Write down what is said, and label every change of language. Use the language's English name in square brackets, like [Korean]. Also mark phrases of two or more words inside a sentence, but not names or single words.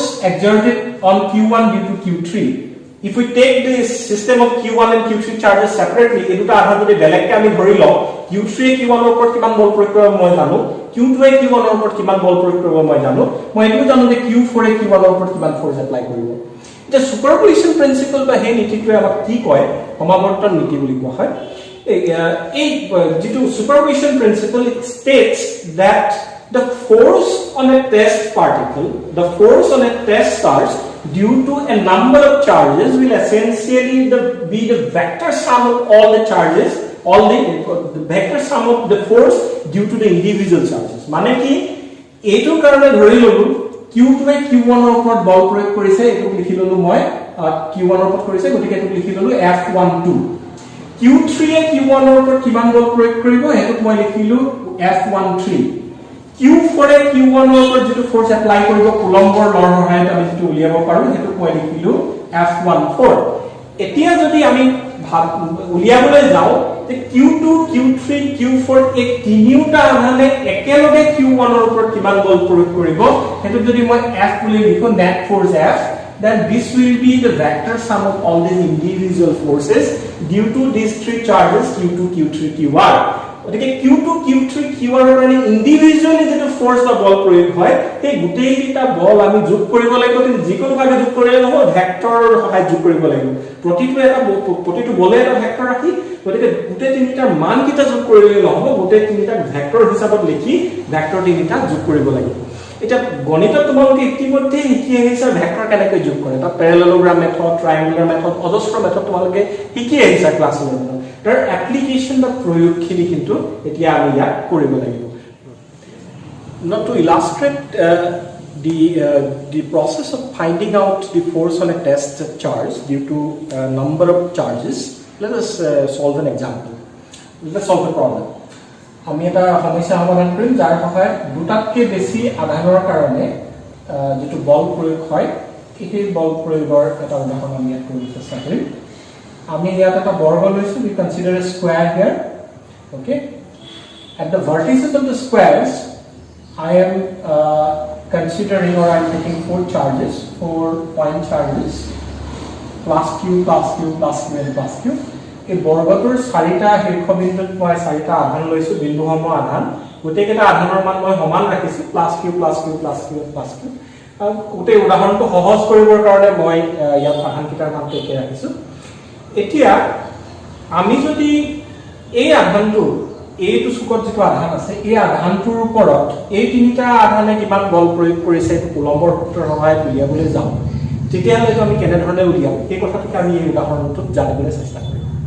[English] exerted on q1 due to q3 if we take this system of q1 and q3 charges separately [Assamese] এই দুটা আধান যদি বেলেগকে আমি ধৰি লও q3 q1 ৰ ওপৰত কিমান বল প্ৰয়োগ কৰিব মই জানো q2 q1 ৰ ওপৰত কিমান বল প্ৰয়োগ কৰিব মই জানো মই এটো জানো যে q4 q1 ৰ ওপৰত কিমান [English] force apply [Assamese] কৰিব এটা [English] superposition principle [Assamese] বা এই নীতিটোৱে আমাক কি কয় সমাৱৰ্তন নীতি বুলি কোৱা হয় এই যেটো [English] superposition principle it states that the force on a test particle the force on a test charge due to a number of charges will essentially be the vector sum of all the charges all the vector sum of the force due to the individual charges [Assamese] মানে কি এটো কাৰণে ধৰি ললো q2 q1 ৰ ওপৰত বল প্ৰয়োগ কৰিছে এটো লিখি ললো মই q1 ৰ ওপৰত কৰিছে গতিকে এটো লিখি ললো f12 q3 q1 ৰ ওপৰত কিমান বল প্ৰয়োগ কৰিব এটো মই লিখিলো f13 q4 q1 ৰ ওপৰত যেটো [English] force apply [Assamese] কৰিব কুলম্বৰ ল'ৰ সহায়ত আমি যেটো উলিয়াব পাৰো হেতু মই লিখিলো f14 এতিয়া যদি আমি উলিয়াবলৈ যাও তে q2 q3 q4 এই তিনিটা আধানে একেলগে q1 ৰ ওপৰত কিমান বল প্ৰয়োগ কৰিব হেতু যদি মই f বুলি লিখো [English] net force f then this will be the vector sum of all these individual forces due to these three charges q2 q3 q1 [Assamese] ওদিকে q2 q3 q1 ৰ কাৰণে ইন্ডিভিজুয়ালি যেটো ফোর্স বা বল প্ৰয়োগ হয় এই গুটেইটা বল আমি যোগ কৰিব লাগিব কিন্তু যিকোনো ভাবে যোগ কৰিলে নহব ভেক্টৰৰ সহায় যোগ কৰিব লাগিব প্ৰতিটো বলে এটা ভেক্টৰ ৰাখি ওদিকে গুটেই তিনিটাৰ মান কিটা যোগ কৰিলে নহব গুটেই তিনিটা ভেক্টৰ হিচাপত লিখি ভেক্টৰ তিনিটা যোগ কৰিব লাগিব এটা গণিতত তোমালোকে ইতিমধ্যে শিকি আহিছা ভেক্টৰ কেনেকৈ যোগ কৰে তা [English] parallelogram method triangular method [Assamese] অজস্ৰ মেথড তোমালোকে শিকি আহিছা ক্লাছ 11 তাৰ এপ্লিকেশন বা প্ৰয়োগখিনি কিন্তু এতিয়া আমি ইয়াত কৰিব লাগিব [English] not to illustrate the process of finding out the force on a test charge due to number of charges let us solve an example let us solve a problem [Assamese] আমি এটা সমস্যা সমাধান কৰিম যাৰ সহায়ত দুটাতকৈ বেছি আধানৰ কাৰণে যেটো বল প্ৰয়োগ হয় এই বল প্ৰয়োগৰ এটা উদাহৰণ আমি ইয়াত কৰিব চেষ্টা কৰিম আমি ইয়াত এটা বৰ্গ লৈছো [English] we consider a square here okay at the vertices of the squares I am considering or I am taking 4 charges 4 point charges plus q plus q plus q and plus q [Assamese] এই বৰ্গটোৰ চাৰিটা শীৰ্ষবিন্দুত মই চাৰিটা আধান লৈছো বিন্দুসমূহ আধান গোটেইকেইটা আধানৰ মান মই সমান ৰাখিছো [English] plus q plus q plus q plus q [Assamese] গোটেই উদাহৰণটো সহজ কৰিবৰ কাৰণে মই ইয়াত আধানকেইটাৰ নাম একে ৰাখিছো এতিয়া আমি যদি এই আধানটো এইটো চুকত যেটো আধান আছে এই আধানটোৰ ওপৰত এই তিনিটা আধানে কিমান বল প্ৰয়োগ কৰিছে এইটো কুলম্বৰ সূত্ৰৰ সহায়ত উলিয়াবলৈ যাওঁ তেতিয়াহ'লে আমি কেনে ধৰণে উলিয়াম এই কথাটোকে আমি এই উদাহৰণটোত জানিবলৈ চেষ্টা কৰিম